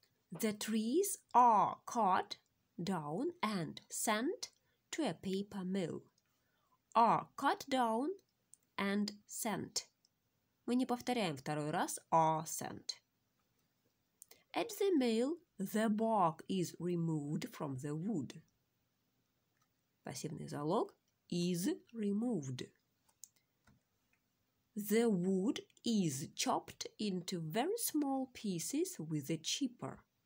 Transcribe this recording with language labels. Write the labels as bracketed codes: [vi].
[en] The trees are cut down and sent to a paper mill. Are cut down and sent. [ru] Мы не повторяем второй раз [en] are sent. At the mill, the bark is removed from the wood. [ru] Пассивный залог [en] is removed. The wood is chopped into very small pieces with a chipper.